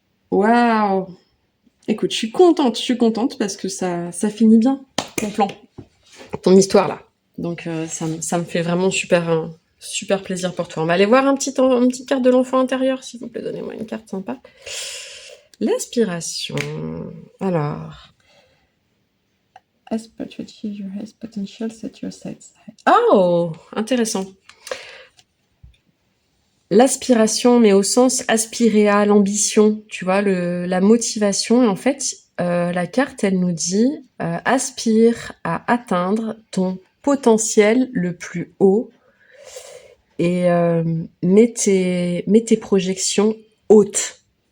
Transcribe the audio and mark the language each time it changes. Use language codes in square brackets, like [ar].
[fr] Waouh! Écoute, je suis contente parce que ça finit bien, ton plan, ton histoire là. Donc ça me fait vraiment super plaisir pour toi. On va aller voir une petite carte de l'enfant intérieur, s'il vous plaît, donnez-moi une carte sympa. L'inspiration. Alors, [en] aspire to achieve your highest potential, set your sights high. [fr] Oh, intéressant. L'aspiration, mais au sens aspirer à l'ambition, tu vois, la motivation. Et en fait, la carte, elle nous dit aspire à atteindre ton potentiel le plus haut et mets tes projections hautes.